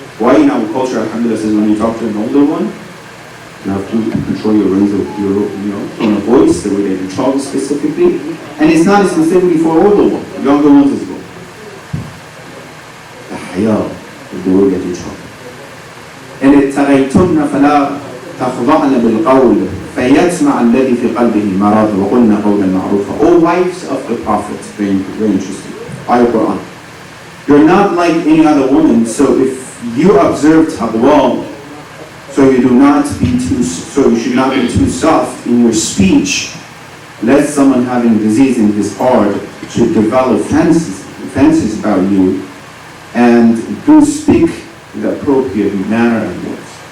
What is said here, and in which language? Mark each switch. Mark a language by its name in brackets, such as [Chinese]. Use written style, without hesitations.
[English] Why in our culture, alhamdulillah, says when you talk to an older one, you have to control your range of your tone of voice, the way that you talk specifically. And it's not specifically for older ones, younger ones as well. The haya is the way that you talk. [Arabic] إن اتقيتن فلا تخضعن بالقول فيسمع الذي في قلبه مرض وقلن قولا معروفا. [English] O wives of the Prophet, very interesting. Ayah Quran. You're not like any other woman, so if you observe taqwa, so you should not be too soft in your speech, lest someone having disease in his heart should develop fancies about you, and do speak the appropriate manner and words.